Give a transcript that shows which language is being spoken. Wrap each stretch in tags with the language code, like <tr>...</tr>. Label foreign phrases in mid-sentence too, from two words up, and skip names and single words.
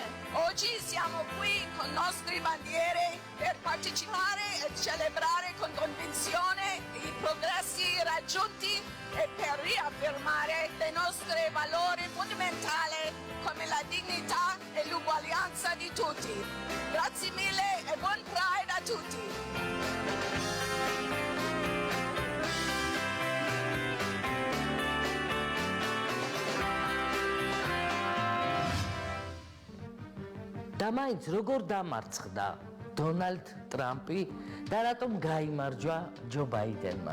<it>Oggi siamo qui con nostre bandiere per partecipare e celebrare con convinzione i progressi raggiunti e per riaffermare le nostre valori fondamentali come la dignità e l'uguaglianza di tutti. Grazie mille e buon Pride a tutti!</it> <ka>და მაინც როგორ დამარცხდა დონალდ ტრამპი და რატომ გაიმარჯვა ჯო ბაიდენმა?</ka>